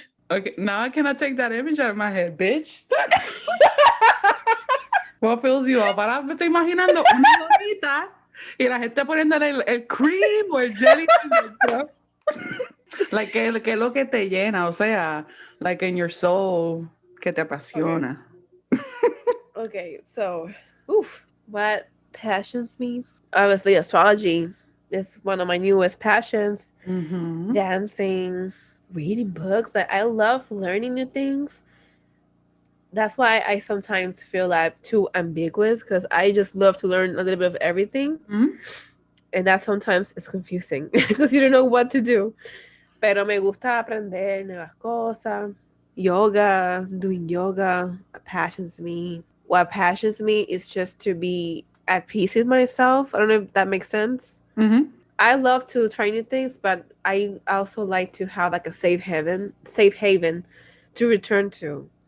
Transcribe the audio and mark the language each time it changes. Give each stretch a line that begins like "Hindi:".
English: Okay, now I cannot take that image out of my head, bitch. What fills you up?
Spanish: Ahora me estoy imaginando una donita y la gente poniéndole el cream o el jelly dentro. Like, ¿qué es lo que te llena? O sea, like
English: in your soul,
Spanish: que te
English: Okay.
Spanish: apasiona.
English: Okay. So, what passions me? Obviously, astrology is one of my newest passions. Mm-hmm. Dancing, reading books. Like I love learning new things. That's why I sometimes feel like too ambiguous because I just love to learn a little bit of everything, Mm-hmm. and that sometimes is confusing because you don't know what to do.
Spanish: Pero me gusta aprender nuevas cosas.
English: Yoga, doing yoga passions me. What passions me is just to be at peace with myself. I don't know if that makes sense. Mm-hmm. I love to try new things, but I also like to have like a safe haven to return to.